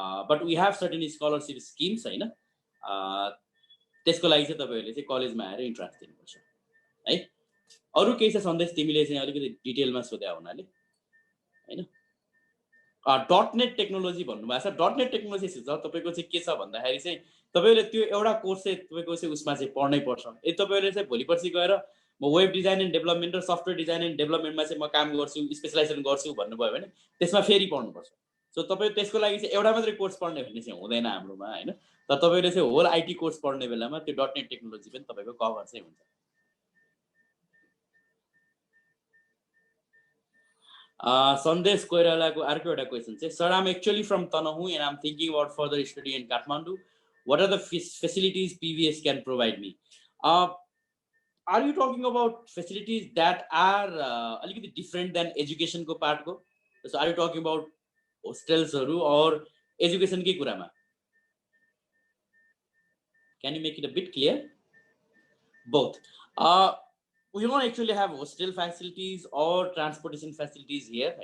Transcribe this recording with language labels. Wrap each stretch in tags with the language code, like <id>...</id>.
<en>But we have certain scholarship schemes हैन।</en> <ne>त्यसको लागि चाहिँ तपाईहरुले चाहिँ कलेजमा आएर इन्ट्रान्स दिनुपर्छ है। अरु केही छ सन्देश तिमीले चाहिँ अलिकति डिटेलमा सोध्या हुनाले हैन। .नेट टेक्नोलोजी भन्नुभएको छ। .नेट टेक्नोलोजी तपाईको चाहिँ के छ भन्दाखेरि चाहिँ तपाईले त्यो एउटा कोर्स चाहिँ तपाईको चाहिँ उसमा चाहिँ पढ्नै पर्छ। यदि तपाईले चाहिँ भोलिपर्सि गएर म वेब डिजाइन एन्ड डेभलपमेन्ट र सफ्टवेयर डिजाइन एन्ड डेभलपमेन्टमा चाहिँ म काम गर्छु, स्पेशलाइजेसन गर्छु भन्नुभयो भने त्यसमा फेरि पढ्नुपर्छ। सो तपाईँ त्यसको लागि चाहिँ एउटा मात्रै कोर्स पढ्ने भन्ने चाहिँ हुँदैन हाम्रोमा हैन। तर तपाईले चाहिँ होल आइटी कोर्स पढ्ने बेलामा त्यो .नेट टेक्नोलोजी पनि तपाईको कभर चाहिँ हुन्छ। सन्देश कोइरालाको अर्को एउटा क्वेसन चाहिँ</ne> <en>Sir um actually from Tanahun and um thinking about further study in Kathmandu, what are the facilities PVS can provide me? Are you talking about facilities that are</en> <ne>alikati</ne> <en>different than education</en> <ne>ko part ko?</ne> <en>So are you talking about hostels or education</en> <ne>ki kurama?</ne> <en>Can you make it a bit clear? Both. We don't actually have hostel facilities or transportation facilities here.</en>